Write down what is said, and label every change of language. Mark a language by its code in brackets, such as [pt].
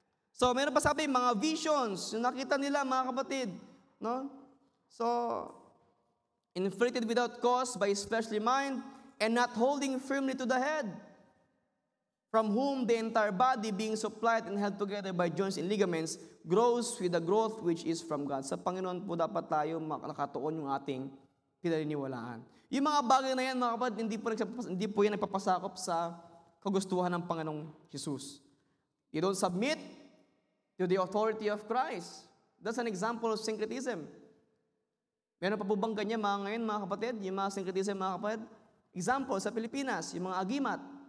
[tl] So, meron pa sabi, mga visions, yung nakita nila, mga kapatid. No? [en] So, inflated without cause by his fleshly mind, and not holding firmly to the head, from whom the entire body, being supplied and held together by joints and ligaments, grows with the growth which is from God. [tl] Sa Panginoon po dapat tayo nakatuon yung ating pinaniniwalaan. Yung mga bagay na yan, mga kapatid, hindi po yan nagpapasakop sa kagustuhan ng Panginoong Jesus. [en] You don't submit to the authority of Christ. That's an example of syncretism. [tl] Meron pa po bang ganyan ngayon, mga kapatid? Yung mga syncretism, mga kapatid? Example, sa Pilipinas, yung mga agimat.